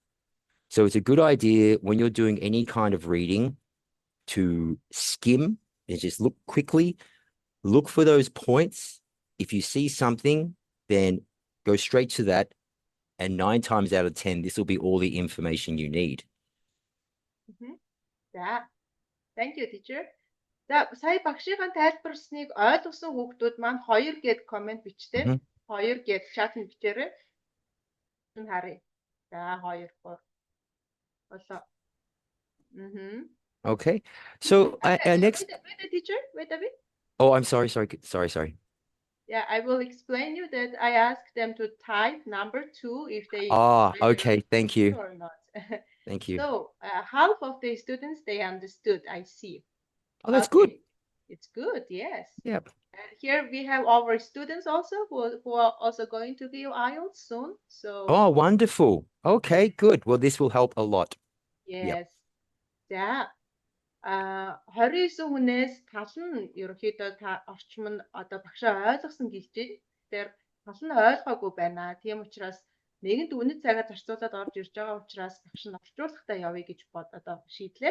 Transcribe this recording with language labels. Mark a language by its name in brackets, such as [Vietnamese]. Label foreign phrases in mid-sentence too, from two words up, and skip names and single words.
[English] So it's a good idea when you're doing any kind of reading to skim and just look quickly, look for those points. If you see something, then go straight to that. And 9 times out of 10, this will be all the information you need. За, thank you, teacher. [Mongolian] За, сая багшийн тайлбарсныг ойлгосон хүүхдүүд маань 2 гээд комент бичтэй. 2 гээд чатнд бичээрэй. Энэ харъя. За, 2, 3. [English] Okay. So our next. Wait a teacher. Wait a bit. Oh, I'm sorry. Yeah, I will explain you that I asked them to type number 2 if they. Okay. Thank you. Or not. Thank you. So half of the students they understood. I see. Oh, that's good. It's good. Yes. Yep. And here we have our students also who are also going to give IELTS soon. So. Oh, wonderful. Okay, good. Well, this will help a lot. Yes. [Mongolian] За 29 хүнээс тал нь ерөнхийдөө та орчим нь одоо багшаа ойлгосон гэлж байна. дээр гол нь ойлгоогүй байна. Тийм учраас нэгэнт үнэт цагаа зарцуулаад орж ирж байгаа учраас багш нь орчуулгатай явъя гэж одоо шийдлээ.